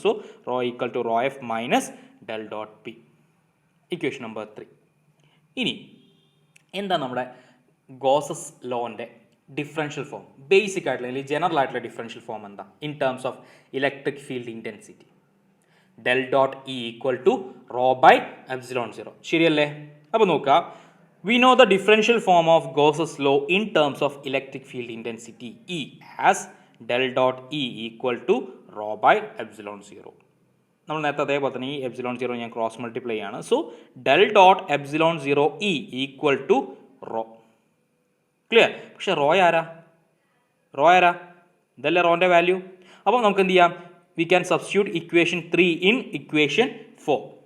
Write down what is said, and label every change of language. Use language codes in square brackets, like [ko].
[en] So rho equal to rho F minus del dot P. Equation number 3. [ml] ഇനി എന്താ നമ്മുടെ Gauss's ലോൻ്റെ differential form? Basic ആയിട്ടുള്ള അല്ലെങ്കിൽ general ആയിട്ടുള്ള ഡിഫറൻഷ്യൽ ഫോം എന്താ in terms of electric field intensity? [en] Del dot E equal to rho by epsilon 0. ശരിയല്ലേ? [ml] അപ്പോൾ നോക്കുക, [en] we know the differential form of Gauss's law in terms of electric field intensity E as del dot E equal to rho by epsilon 0. [ml] നമ്മൾ നേരത്തെ അതേപോലെ തന്നെ ഈ epsilon 0 ഞാൻ cross multiply ആണ്. [en] So del dot epsilon 0 E equal to rho. Clear? [ml] പക്ഷെ raw ആരാ? ഇതല്ലേ റോൻ്റെ വാല്യൂ. അപ്പോൾ നമുക്ക് എന്ത് ചെയ്യാം? [en] We can substitute equation 3 in equation 4.